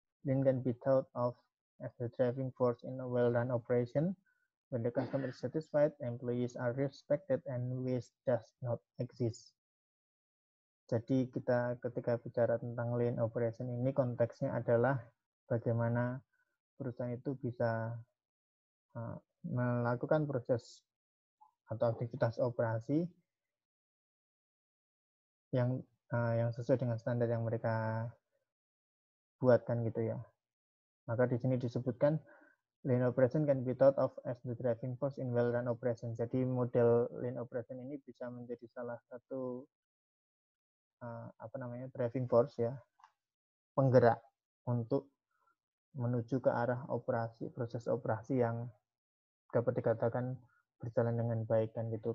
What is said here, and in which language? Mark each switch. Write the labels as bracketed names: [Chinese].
[English] Lean can be thought of as the driving force in a well-run operation. When the customer is satisfied, employees are respected, and waste does not exist. [Indonesian] Jadi kita ketika bicara tentang lean operation ini konteksnya adalah bagaimana perusahaan itu bisa melakukan proses atau aktivitas operasi yang sesuai dengan standar yang mereka buatkan gitu ya. Maka di sini disebutkan [English] lean operation can be thought of as the driving force in well-run operation. [Indonesian] Jadi model lean operation ini bisa menjadi salah satu driving force ya, penggerak untuk menuju ke arah proses operasi yang dapat dikatakan berjalan dengan baik kan gitu.